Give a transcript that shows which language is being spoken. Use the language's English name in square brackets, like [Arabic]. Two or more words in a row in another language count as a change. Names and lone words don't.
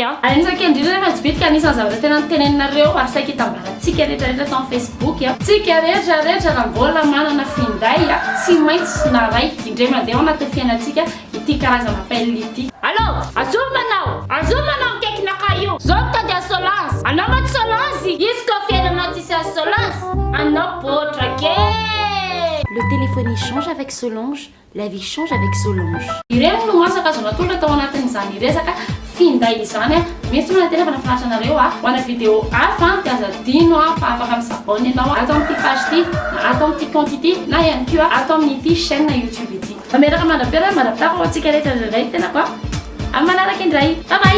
[Malagasy] anisaka indrindra nefa tsy bitika anisan'ny zavatra tena nitenenareo ary saika hitambarantsika rehetrarehetra tao amin'ny facebook tsika rehetrarehetra raha mbola manana finday tsy maintsy naray indray mandeha ao anaty fiainantsika ity karazana appel ity Allô, azumanao mikaikinaka io zao mitady Solange anao maty Solange izy ko fiainanao tsisy Solange anao potra ke [French] Le téléphone change avec Solange, la vie change avec Solange. [Malagasy] ireny no masaka azo natolatra tao anatin'izany resaka finday izany misy tona tena fanafinaritra anareo ho ana vidéo hafa dia azadino fa afaka misabony ianao atao amin'ity page ity na atao amin'ity compte ity na ihany koa atao amin'ity chaîne YouTube ity mameraka mandrapera mandrapitafa ho antsika rehetra indray tena koa amin'ny manaraka indray [English] bye bye